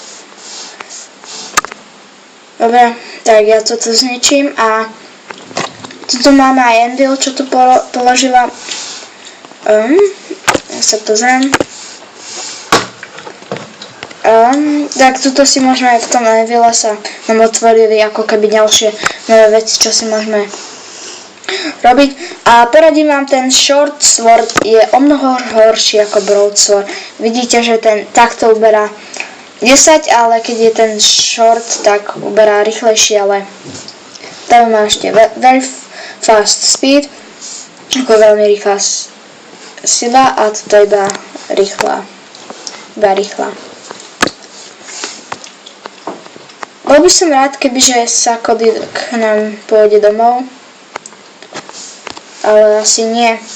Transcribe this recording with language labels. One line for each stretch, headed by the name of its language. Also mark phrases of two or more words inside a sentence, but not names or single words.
Slovak: Dobre, tak ja toto zničím a tuto máme aj Anvil, čo tu položila. Ja sa pozriem. Tak tuto si môžeme, v tom Anvile sa nám otvorili ako keby ďalšie nové veci, čo si môžeme robiť. A poradím vám, ten
English: short sword
Slovak: je o mnoho horší ako broadsword. Vidíte, že ten takto uberá 10, ale keď je ten short, tak uberá rýchlejšie, ale tam má ešte
English: very fast speed,
Slovak: ako veľmi rýchla sila a toto iba rýchla. Bol by som rád, kebyže sa Cody k nám pôjde domov. Ale asi nie.